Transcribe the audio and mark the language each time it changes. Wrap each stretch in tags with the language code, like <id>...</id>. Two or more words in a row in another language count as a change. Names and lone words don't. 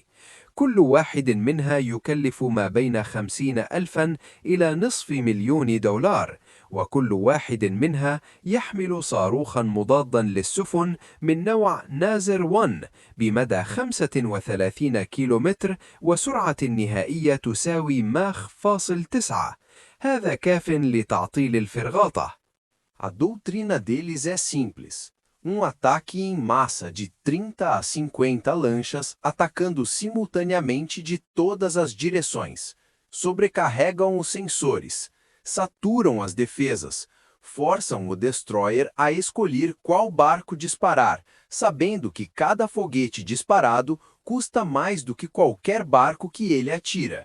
<ar>كل واحد منها يكلف ما بين 50,000 إلى $250,000، وكل واحد منها يحمل صاروخا مضادا للسفن من نوع نازر 1 بمدى 35 كيلومتر، وسرعة نهائية تساوي ماخ فاصل 9. هذا كاف لتعطيل الفرغاطة.</ar> <pt>A doutrina deles é simples. Ataque em massa de 30 a 50 lanchas atacando simultaneamente de todas as direções. Sobrecarregam os sensores, saturam as defesas, forçam o destroyer a escolher qual barco disparar, sabendo que cada foguete disparado custa mais do que qualquer barco que ele atira.</pt>